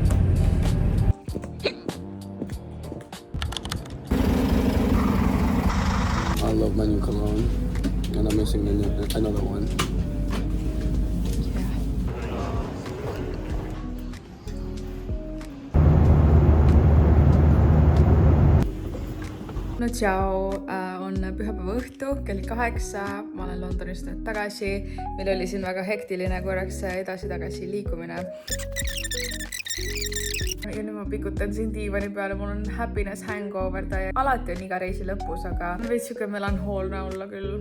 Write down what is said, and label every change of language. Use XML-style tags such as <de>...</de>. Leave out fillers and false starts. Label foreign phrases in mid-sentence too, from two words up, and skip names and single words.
<en>I love my new cologne, and I'm missing another one.</en> <et>No tšau, on pühapäeva õhtu, kell 8, ma olen Londonist nüüd tagasi. Meil oli siin väga hektiline korraks edasi-tagasi liikumine. Ja nüüd ma pikutan siin diivani peale, mul on</et> <en>happiness hangover</en> <et>täie. Alati on iga reisi lõpus, aga on veits siuke melanhoolne olla küll.</et>